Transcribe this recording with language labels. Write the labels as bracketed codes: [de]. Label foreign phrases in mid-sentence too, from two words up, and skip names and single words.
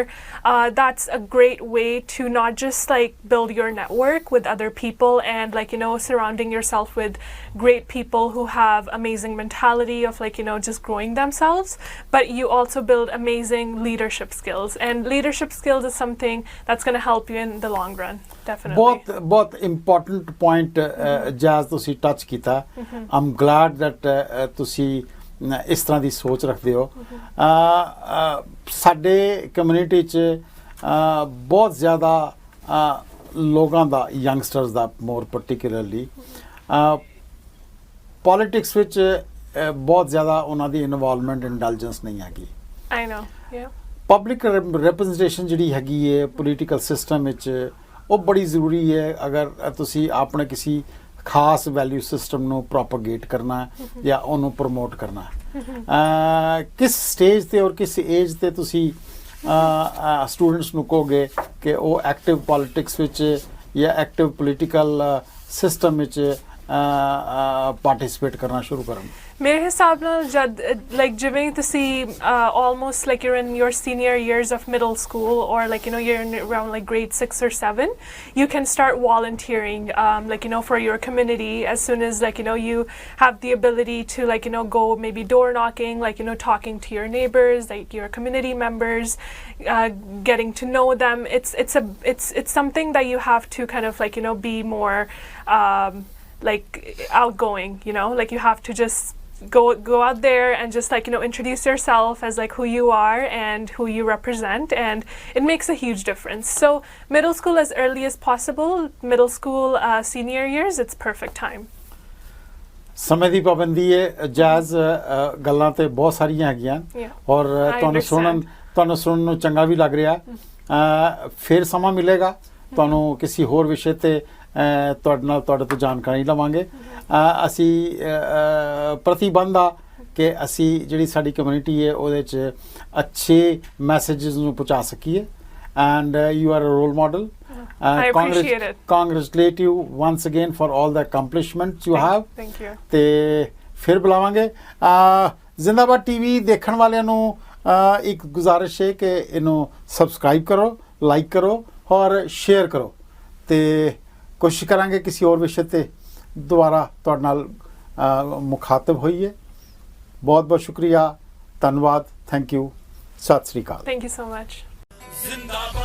[en] That's a great way to not just like build your network with other people and, like, you know, surrounding yourself with great people who have amazing mentality of, like, you know, just growing themselves, but you also build amazing leadership skills, and leadership skills is something that's going to help you in the long run, definitely. [pa] ਬਹੁਤ [en] important point [pa] ਜੈਜ਼ ਤੁਸੀਂ ਟੱਚ ਕੀਤਾ. [en] I'm glad that [pa] ਤੁਸੀਂ ਇਸ ਤਰ੍ਹਾਂ ਦੀ ਸੋਚ ਰੱਖਦੇ ਹੋ. ਸਾਡੇ ਕਮਿਊਨਿਟੀ 'ਚ ਬਹੁਤ ਜ਼ਿਆਦਾ ਲੋਕਾਂ ਦਾ, ਯੰਗਸਟਰਸ ਦਾ [en] more particularly, [pa] ਪੋਲੀਟਿਕਸ ਵਿੱਚ ਬਹੁਤ ਜ਼ਿਆਦਾ ਉਹਨਾਂ ਦੀ [en] involvement intelligence [pa] ਨਹੀਂ ਹੈਗੀ. [en] I know, yeah. public representation [pa] ਜਿਹੜੀ ਹੈਗੀ ਹੈ [en] political system [pa] ਵਿੱਚ, ਉਹ ਬੜੀ ਜ਼ਰੂਰੀ ਹੈ ਅਗਰ ਤੁਸੀਂ ਆਪਣੇ ਕਿਸੇ ਖਾਸ [en] value system [pa] ਨੂੰ ਪ੍ਰੋਪਗੇਟ ਕਰਨਾ ਜਾਂ ਉਹਨੂੰ ਪ੍ਰਮੋਟ ਕਰਨਾ. ਕਿਸ ਸਟੇਜ ਤੇ ਔਰ ਕਿਸ ਏਜ ਤੇ ਤੁਸੀਂ ਸਟੂਡੈਂਟਸ ਨੂੰ ਕਹੋਗੇ ਕਿ ਉਹ [en] active politics [pa] ਵਿੱਚ ਜਾਂ [en] active political system [pa] ਵਿੱਚ ਪਾਰਟਿਸਿਪੇਟ ਕਰਨਾ ਸ਼ੁਰੂ ਕਰਨ? ਮੇਰੇ ਹਿਸਾਬ ਨਾਲ ਜਦ [en] like [pa] ਜਿਵੇਂ ਤੁਸੀਂ [en] almost like you're in your senior years of middle school, or like, you know, you're in around like grade 6 or 7, you can start volunteering, like, you know, for your community as soon as, like, you know, you have the ability to, like, you know, go maybe door knocking, like, you know, talking to your neighbors, like your community members, getting to know them. It's something that you have to kind of, like, you know, be more like outgoing, you know, like you have to just go out there and just, like, you know, introduce yourself as like who you are and who you represent, and it makes a huge difference. So middle school as early as possible, middle school senior years, it's perfect time. [pa] ਸਮੇਂ ਦੀ ਪਾਬੰਦੀ ਹੈ ਜੈਜ਼, ਗੱਲਾਂ ਤੇ ਬਹੁਤ ਸਾਰੀਆਂ ਹੈਗੀਆਂ, ਔਰ ਤੁਹਾਨੂੰ ਸੁਣਨ ਨੂੰ ਚੰਗਾ ਵੀ ਲੱਗ ਰਿਹਾ. ਫਿਰ ਸਮਾਂ ਮਿਲੇਗਾ ਤੁਹਾਨੂੰ ਕਿਸੇ ਹੋਰ ਵਿਸ਼ੇ ਤੇ ਤੁਹਾਡੇ ਤੋਂ ਜਾਣਕਾਰੀ ਲਵਾਂਗੇ. ਅਸੀਂ ਪ੍ਰਤੀਬੰਧ ਆ ਕਿ ਅਸੀਂ ਜਿਹੜੀ ਸਾਡੀ ਕਮਿਊਨਿਟੀ ਹੈ ਉਹਦੇ 'ਚ ਅੱਛੇ ਮੈਸੇਜਸ ਨੂੰ ਪਹੁੰਚਾ ਸਕੀਏ, [en] and you are a role model. I appreciate it. Congratulate you once again for all the accomplishments you have. Thank you. [pa] ਤੇ ਫਿਰ ਬੁਲਾਵਾਂਗੇ. ਜ਼ਿੰਦਾਬਾਦ ਟੀਵੀ ਦੇਖਣ ਵਾਲਿਆਂ ਨੂੰ ਇੱਕ ਗੁਜ਼ਾਰਿਸ਼ ਹੈ ਕਿ ਇਹਨੂੰ ਸਬਸਕ੍ਰਾਈਬ ਕਰੋ, ਲਾਈਕ ਕਰੋ ਔਰ ਸ਼ੇਅਰ ਕਰੋ, ਤੇ ਕੋਸ਼ਿਸ਼ ਕਰਾਂਗੇ ਕਿਸੇ ਹੋਰ ਵਿਸ਼ੇ ਤੇ ਦੁਬਾਰਾ ਤੁਹਾਡੇ ਨਾਲ ਮੁਖਾਤਬ ਹੋਈਏ. ਬਹੁਤ ਬਹੁਤ ਸ਼ੁਕਰੀਆ, ਧੰਨਵਾਦ, [en] thank you, [pa] ਸਤਿ ਸ੍ਰੀ ਅਕਾਲ. [en] Thank you so much.